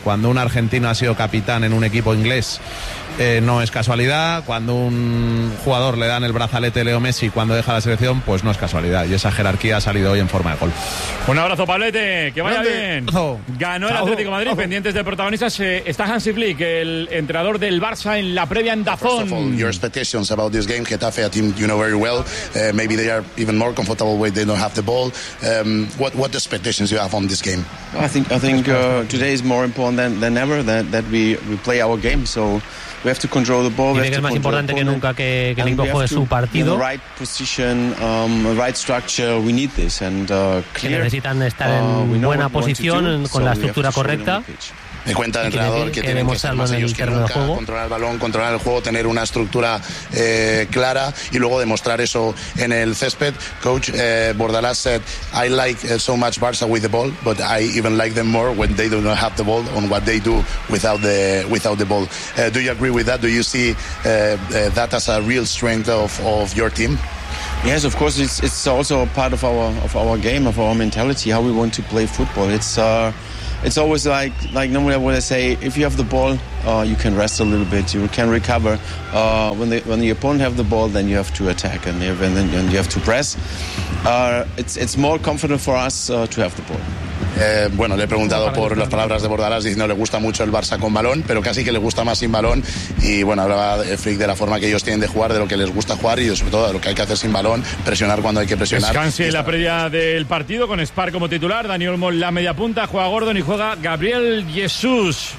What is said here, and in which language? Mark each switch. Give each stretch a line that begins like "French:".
Spanish: Cuando un argentino ha sido capitán en un equipo inglés, no es casualidad. Cuando un jugador le dan el brazalete Leo Messi cuando deja la selección, pues no es casualidad, y esa jerarquía ha salido hoy en forma. forma de gol. Un abrazo, Pablete, que vaya bien. Ganó el Atlético de Madrid. Pendientes del protagonista está Hansi Flick, el entrenador del Barça, en la previa en Dazón.
English: First of all, your expectations about this game, Getafe, a team you know very well. Maybe they are even more comfortable when they don't have the ball. What the expectations you have on this game? I think today is more important than ever that we play our game. So we have to control the ball.
Spanish: Dice que es más importante que nunca que el equipo juegue su partido.
English: In the right position, right structure. We need this and clear.
Spanish: Necesitan estar en buena posición con la estructura correcta. Me cuenta el entrenador que tienen que ser más ellos que nunca, controlar el balón, controlar el juego, tener una estructura clara y luego demostrar eso en el césped.
English: Coach Bordalás said, I like so much Barça with the ball, but I even like them more when they do not have the ball on what they do without the ball. Do you agree with that? Do you see that as a real strength of your team? Yes, of course. It's also a part of our game, of our mentality, how we want to play football. It's always like normally when I say, if you have the ball, you can rest a little bit, you can recover. When the opponent have the ball, then you have to attack and then you have to press. It's more comfortable for us to have the ball.
Spanish: Bueno, le he preguntado por las palabras de Bordalás, diciendo le gusta mucho el Barça con balón, pero casi que le gusta más sin balón. Y bueno, hablaba Flick de la forma que ellos tienen de jugar, de lo que les gusta jugar y sobre todo de lo que hay que hacer sin balón, presionar cuando hay que presionar. Descanse la previa del partido con Spar como titular, Dani Olmo la media punta, juega Gordon y juega Gabriel Jesús.